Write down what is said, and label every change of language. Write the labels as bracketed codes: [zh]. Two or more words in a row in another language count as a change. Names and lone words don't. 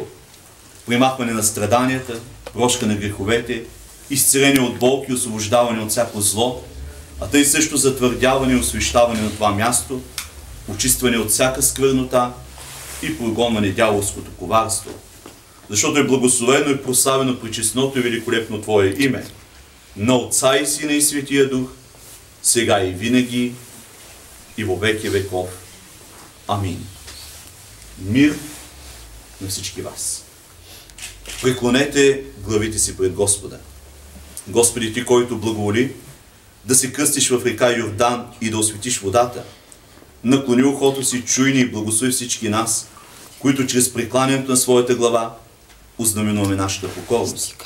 [bg] Примахване на страданията, прошка на греховете, изцеление от болки и освобождаване от всяко зло, а тъй също затвърдяване и освещаване на това място, очистване от всяка сквернота и прогонване дяволското коварство. Защото е благословено и прославено пречестното и великолепно Твое име, на Отца и Сина и Светия Дух, сега и винаги и [cu] во веки веков. [bg] Амин. Мир на всички вас. Преклонете главите си пред Господа. Господи, Ти, който благоволи да се кръстиш в река Йордан и да осветиш водата, наклони ухото си, чуй ни и благослови всички нас, които чрез прекланянето на своята глава ознаменуваме нашата покорност.